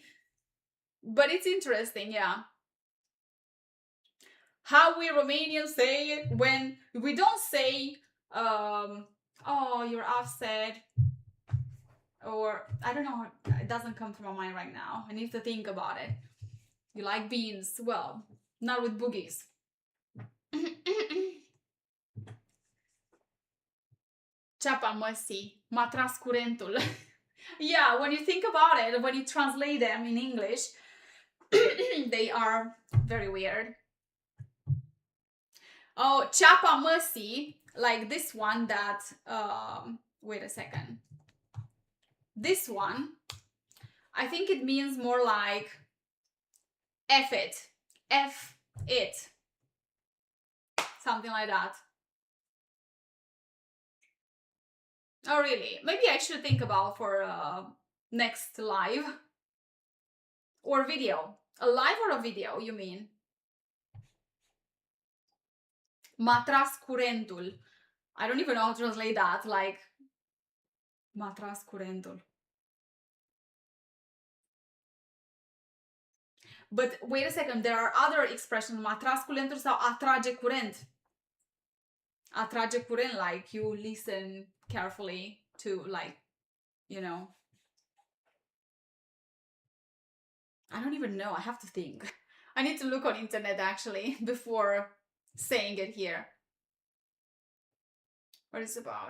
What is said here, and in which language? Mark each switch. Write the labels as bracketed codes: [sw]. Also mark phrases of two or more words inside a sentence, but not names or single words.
[en] But it's interesting, yeah. How we Romanians say it when we don't say, oh, you're upset. Or, I don't know, it doesn't come to my mind right now. I need to think about it. You like beans? Well, not with boogies. [ro] Ceapa măsii, m-a tras curentul. [en] Yeah, when you think about it, when you translate them in English, they are very weird. [ro] Oh, ceapa măsii, [en] like this one that, wait a second. This one, I think it means more like F it. F it. Something like that. Oh, really? Maybe I should think about for next live or video. A live or a video, you mean? [ro] M-a tras curentul. [en] I don't even know how to translate that. [ro] Like, m-a tras curentul. [en] But wait a second, there are other expressions. [ro] M-a tras curentul sau atrage curent. Atrage curent, [en] like you listen carefully to, like, you know. I don't even know. I have to think. I need to look on internet actually before saying it here. What is it about?